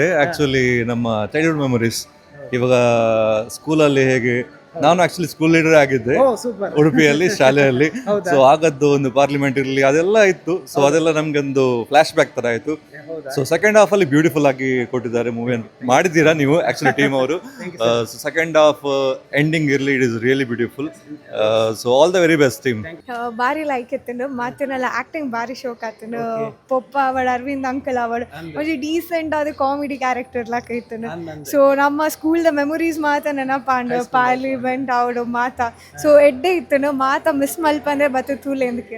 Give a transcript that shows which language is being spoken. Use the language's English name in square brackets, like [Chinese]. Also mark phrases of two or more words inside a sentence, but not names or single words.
[Kannada] ಆ್ಯಕ್ಚುಲಿ ನಮ್ಮ [English] childhood memories [Kannada] ಇವಾಗ ಸ್ಕೂಲಲ್ಲಿ ಹೇಗೆ ನಾನು ಆಕ್ಚುಲಿ [English] school leader [Kannada] ಆಗಿದ್ದೆ ಉಡುಪಿಯಲ್ಲಿ ಶಾಲೆಯಲ್ಲಿ. ಸೊ ಆಗದ್ದು ಒಂದು ಪಾರ್ಲಿಮೆಂಟ್ ಇರಲಿ ಅದೆಲ್ಲ ಇತ್ತು. ಸೊ ಅದೆಲ್ಲ ನಮ್ಗೆ ಒಂದು [English] flash back [Kannada] ತರ ಆಯ್ತು. ಸೊ [English] second half [Kannada] ಅಲ್ಲಿ ಬ್ಯೂಟಿಫುಲ್ ಆಗಿ ಕೊಟ್ಟಿದ್ದಾರೆ ಮೂವಿ ಮಾಡಿದ್ದೀರಾ ನೀವು ಆಕ್ಚುಲಿ ಟೀಮ್ ಅವರು. [English] second half ending ಇರಲಿ it is really beautiful. so all the very best team. [Tulu] ಭಾರಿ ಲೈಕ್ ಎತ್ತುಂಡು ಮಾತಿನೆಲ್ಲ ಆ್ಯಕ್ಟಿಂಗ್ ಭಾರಿ ಶೋಕ್ ಆತುಂಡು. ಪೊಪ್ಪ ಅವಡು ಅರವಿಂದ್ ಅಂಕಲ್ ಅವಡು ಒಂಜಿ ಡೀಸೆಂಟ್ ಆದ [English] comedy character [Tulu] ಲೆಕ್ಕ ಇತ್ತುಂಡು. ಸೊ ನಮ್ಮ [English] schoolda memories [Tulu] ಮಾತ ನೆನಪಾಂಡು ಪಾರ್ಲಿಮೆಂಟ್ ಅವಡು ಮಾತ ಸೊ ಎಡ್ಡೆ ಇತ್ತುಂಡು ಮಾತ ಮಿಸ್ ಮಲ್ಪಂದ್ರೆ ಬತ್ತು ತೂಲೆಂದಕ್ಕೆ